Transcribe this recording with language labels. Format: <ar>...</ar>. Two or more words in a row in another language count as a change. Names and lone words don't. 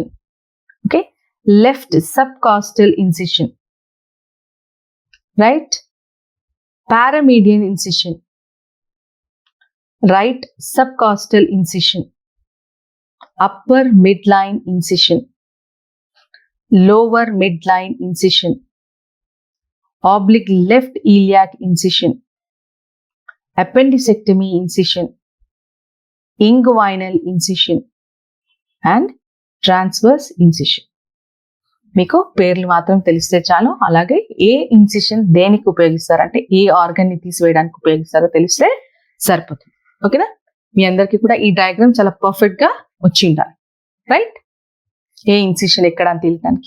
<en>Okay, left subcostal incision. Right, paramedian incision. Right subcostal incision. Upper midline incision. Lower midline incision. oblique left iliac incision, appendicectomy incision, inguinal incision and transverse incision.</en> <te>మీకు పేర్లు మాత్రం తెలిస్తే చాలు. అలాగే ఏ ఇన్సిషన్ దేనికి ఉపయోగిస్తారు, అంటే ఏ ఆర్గన్ ని తీసివేయడానికి ఉపయోగిస్తారో తెలిస్తే సరిపోతుంది. ఓకేనా, మీ అందరికీ కూడా ఈ డయాగ్రామ్ చాలా పర్ఫెక్ట్ గా వచ్చి ఉండాలి. రైట్, ఏ ఇన్సిషన్ ఎక్కడ అని తెలియడానికి.</te>